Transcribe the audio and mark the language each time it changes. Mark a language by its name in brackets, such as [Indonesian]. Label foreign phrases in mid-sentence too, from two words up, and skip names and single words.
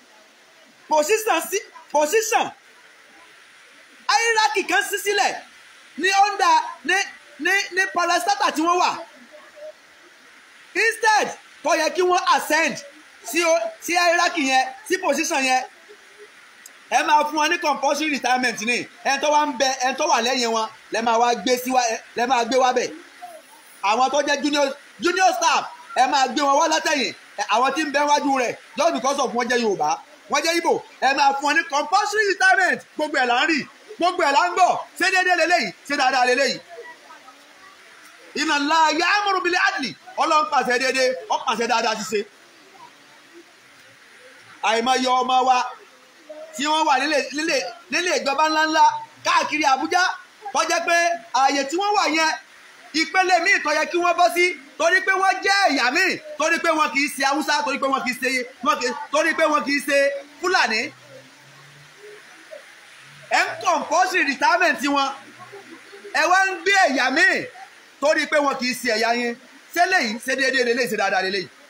[English] position hierarchy [Yoruba] kan sí sílẹ̀ ní under ní parastata tí wọ́n wà instead tó yẹ kí wọ́n ascend sí hierarchy yẹn sí position yẹn ẹ máa fún wọn ní [English] compulsory retirement [Yoruba] ní ẹni tó wà ń bẹ ẹni tó wà lẹ́yìn wọn lẹ máa gbé wá bẹ̀ àwọn tó jẹ́ [English] junior staff [Yoruba] ẹ máa gbé wọn wá látẹ̀yìn àwọn tí ń bẹ wájú rẹ̀ [English] just because of [Yoruba] wọ́n jẹ́ Yorùbá wọ́n jẹ́ Ìgbò ẹ máa fún wọn ní [English] compulsory retirement [Yoruba] gbogbo ẹ̀ là ń rí gbogbo ẹ̀ là ń gbọ́ ṣé déédéé lélẹ́yìí ṣé dáadáa lélẹ́yìí. [Arabic] إن الله يأمر بالعدل [Yoruba] ọlọ́run pàṣẹ déédéé ó pàṣẹ dáadáa ṣíṣe. àìmọye ọmọ wa tí wọ́n wà nílé ìjọba ńláńlá káàkiri Àbújá tó jẹ́ pé ààyè tí wọ́n wà yẹn ìpele míì tó yẹ kí wọ́n bọ́ sí torí pé wọ́n jẹ́ ẹ̀yà míì torí pé wọ́n kì í ṣe Haúsá torí pé wọ́n kì í ṣe Fúlàní ẹ̀ ń [English] compulsory retirement [Yoruba] wọn ẹ wá ń gbé ẹ̀yà míì torí pé wọn kì í ṣe ẹ̀yà yín ṣé léyìí ṣe déédéé lélẹ́yìí ṣe dáadáa lélẹ́yìí.